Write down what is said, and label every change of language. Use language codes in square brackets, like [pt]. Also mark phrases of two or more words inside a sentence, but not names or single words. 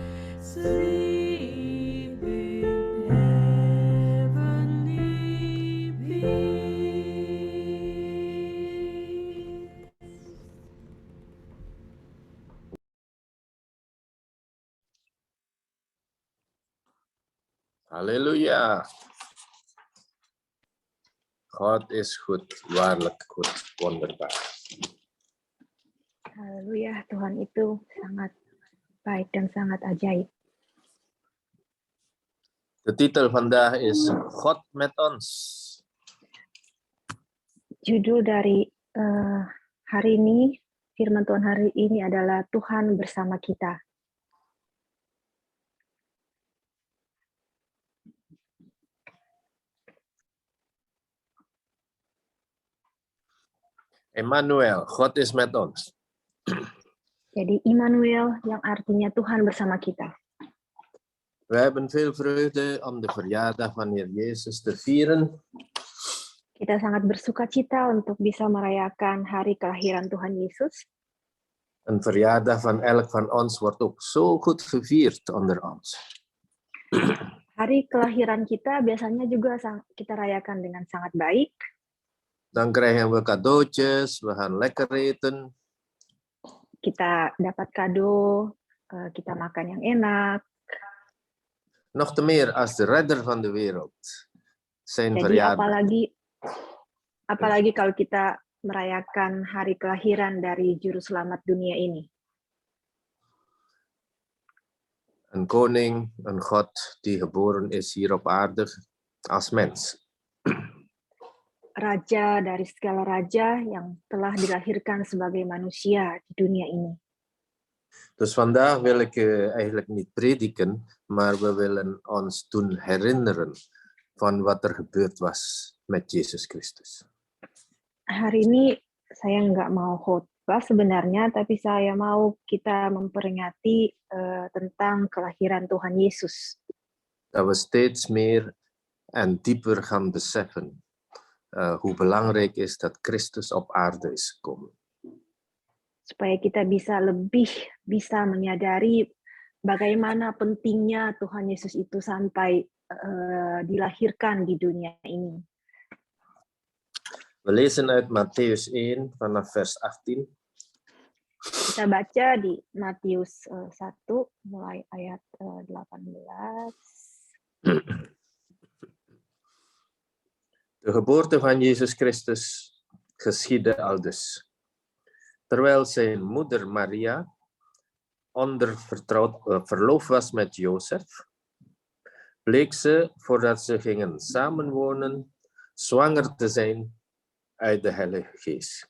[en] Sleep in heavenly peace. [nl] Halleluja. God is goed, waarlijk goed, wonderbaar. [id] Haleluya, Tuhan itu sangat baik dan sangat ajaib. [nl] De titel vandaag is God met ons. [id] Judul dari hari ini, firman Tuhan hari ini adalah Tuhan bersama kita. [nl] Emmanuel, God is met ons. [id] Jadi Immanuel yang artinya Tuhan bersama kita. [nl] We hebben veel vreugde om de verjaardag van Heer Jezus te vieren. [id] Kita sangat bersuka cita untuk bisa merayakan hari kelahiran Tuhan Yesus. [nl] Een verjaardag van elk van ons wordt ook zo goed gevierd onder ons. [id] Hari kelahiran kita biasanya juga kita rayakan dengan sangat baik. [nl] Dan krijgen we cadeautjes, we gaan lekker eten. [id] Kita dapat kado, kita makan yang enak. [nl] Nog te meer als de redder van de wereld. Zijn [id] Jadi [nl] verjaardag. [id] apalagi kalau kita merayakan hari kelahiran dari Juru Selamat dunia ini. [nl] Een koning, een God die geboren is hier op aarde als mens. [id] Raja dari segala raja yang telah dilahirkan sebagai manusia di dunia ini. [nl] Dus vandaag wil ik eigenlijk niet prediken, maar we willen ons doen herinneren van wat er gebeurd was met Jezus Christus. [id] Hari ini saya nggak mau khotbah sebenarnya, tapi saya mau kita memperingati tentang kelahiran Tuhan Yesus. [nl] Dat we steeds meer en dieper gaan beseffen hoe belangrijk is dat Christus op aarde is gekomen. [id] Supaya kita lebih bisa menyadari bagaimana pentingnya Tuhan Yesus itu sampai dilahirkan di dunia ini. [nl] We lezen uit Mattheus 1 vanaf vers 18. [id] Kita baca di Matius 1 mulai ayat 18. [nl] De geboorte van Jezus Christus geschiedde aldus. Terwijl zijn moeder Maria onder verloofd was met Jozef, bleek ze, voordat ze gingen samenwonen, zwanger te zijn uit de Heilige Geest.